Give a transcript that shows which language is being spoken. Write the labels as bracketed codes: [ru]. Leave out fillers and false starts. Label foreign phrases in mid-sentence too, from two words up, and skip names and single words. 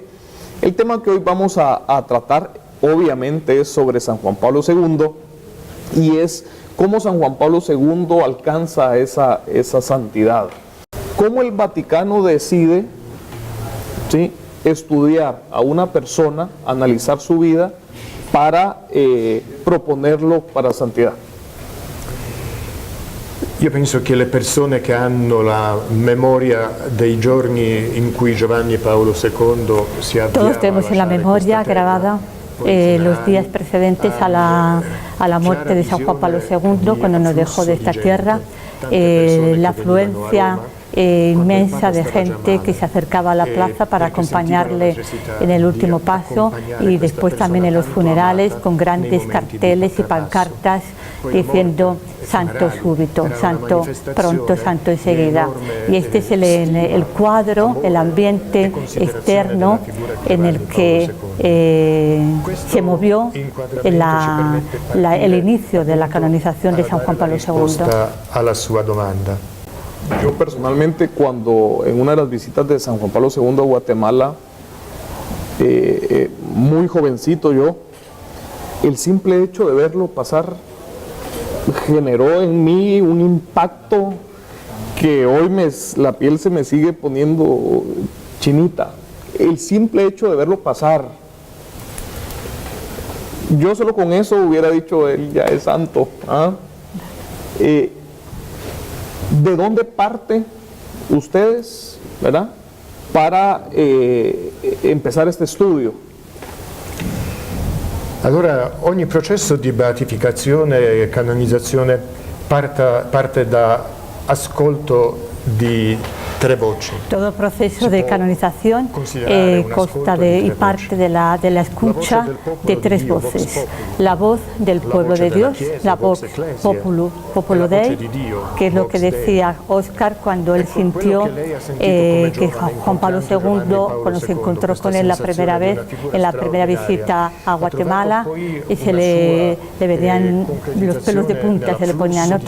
[es] El tema que hoy vamos a tratar obviamente es sobre San Juan Pablo II y es cómo San Juan Pablo II alcanza esa santidad. Cómo el Vaticano decide, ¿sí?, estudiar a una persona, analizar su vida para proponerlo para santidad. [it] Io penso che le persone che hanno la memoria dei giorni in cui Giovanni Paolo II si avviava [es] Todos tenemos en la memoria grabada los días precedentes a la muerte de San Juan Pablo II, cuando nos dejó de esta tierra, la afluencia inmensa de gente que se acercaba a la plaza para acompañarle en el último paso y después también en los funerales con grandes carteles y pancartas diciendo santo súbito, santo pronto, santo enseguida. Y este es el cuadro, el ambiente externo en el que se movió el inicio de la canonización de San Juan Pablo II. [it] A la sua domanda. [es] Yo personalmente, cuando en una de las visitas de San Juan Pablo II a Guatemala, muy jovencito yo, el simple hecho de verlo pasar generó en mí un impacto que hoy la piel se me sigue poniendo chinita. El simple hecho de verlo pasar, yo solo con eso hubiera dicho, él ya es santo. ¿De dónde parte ustedes, verdad, para empezar este studio? [it] Allora, ogni processo di beatificazione e canonizzazione parte da ascolto di tre voci. [es] Todo proceso de canonización consta y parte de la escucha de tres voces. La voz del pueblo de Dios, la voz [la] Populo Dei, [es] que es lo que decía Óscar cuando él sintió que Juan Pablo II, cuando se encontró con él la primera vez, en la primera visita a Guatemala, y se le venían los pelos de punta, se le ponían, ¿no?